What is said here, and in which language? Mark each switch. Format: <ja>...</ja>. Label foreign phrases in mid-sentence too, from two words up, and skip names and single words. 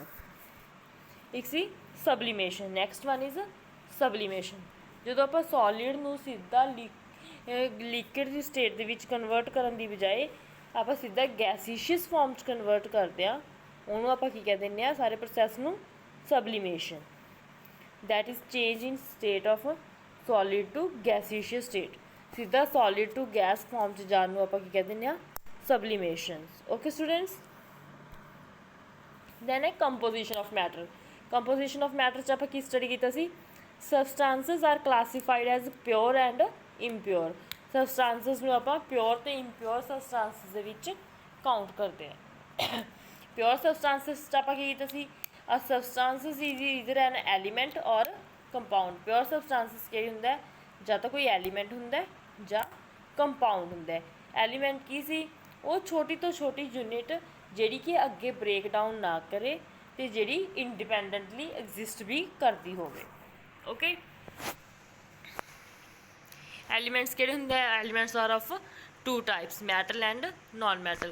<pa>ਇੱਕ ਸੀ</pa> <en>sublimation, next one is sublimation.</en> <pa>ਜਦੋਂ ਆਪਾਂ ਸੋਲਿਡ ਨੂੰ ਸਿੱਧਾ ਲਿਕੁਇਡ ਦੀ ਸਟੇਟ ਦੇ ਵਿੱਚ ਕਨਵਰਟ ਕਰਨ ਦੀ ਬਜਾਏ ਆਪਾਂ ਸਿੱਧਾ</pa> <en>gaseous form</en> <pa>'ਚ ਕਨਵਰਟ ਕਰਦੇ ਹਾਂ ਉਹਨੂੰ ਆਪਾਂ ਕੀ ਕਹਿ ਦਿੰਦੇ ਆ, ਸਾਰੇ ਪ੍ਰੋਸੈਸ ਨੂੰ</pa> <en>sublimation, that is change in state of solid to gaseous state।</en> <pa>ਸਿੱਧਾ</pa> <en>solid to gas form</en> <pa>'ਚ ਜਾਣ ਨੂੰ ਆਪਾਂ ਕੀ ਕਹਿ ਦਿੰਦੇ ਆ,</pa> <en>sublimation। okay students, then ਹੈ composition of matter। composition of matter</en> <pa>'ਚ ਆਪਾਂ ਕੀ ਸਟੱਡੀ ਕੀਤਾ ਸੀ,</pa> <en>substances are classified as pure and impure।</en> <pa>substances ਨੂੰ ਆਪਾਂ pure ਤੇ</pa> <en>impure substances</en> <pa>ਦੇ ਵਿੱਚ ਕਾਊਂਟ ਕਰਦੇ ਹਾਂ।</pa> <en>pure substances</en> <pa>'ਚ ਆਪਾਂ ਕੀ ਕੀਤਾ ਸੀ,</pa> <en>a substances is either an element or compound। pure substances</en> <pa>ਕਿਹੜੀ ਹੁੰਦਾ ਹੈ, ਜਾਂ ਤਾਂ ਕੋਈ ਐਲੀਮੈਂਟ ਹੁੰਦਾ ਜਾਂ ਕੰਪਾਊਂਡ ਹੁੰਦਾ। ਐਲੀਮੈਂਟ ਕੀ ਸੀ, ਉਹ ਛੋਟੀ ਤੋਂ ਛੋਟੀ ਯੂਨਿਟ ਜਿਹੜੀ ਕਿ ਅੱਗੇ</pa> <en>break down</en> <pa>ਨਾ ਕਰੇ ਅਤੇ ਜਿਹੜੀ</pa> <en>independently exist</en> <pa>ਵੀ ਕਰਦੀ ਹੋਵੇ।</pa> <en>ਓਕੇ, ਐਲੀਮੈਂਟਸ</en> <pa>ਕਿਹੜੇ ਹੁੰਦੇ ਆ,</pa> <en>elements are of two types, metal and non metal.</en>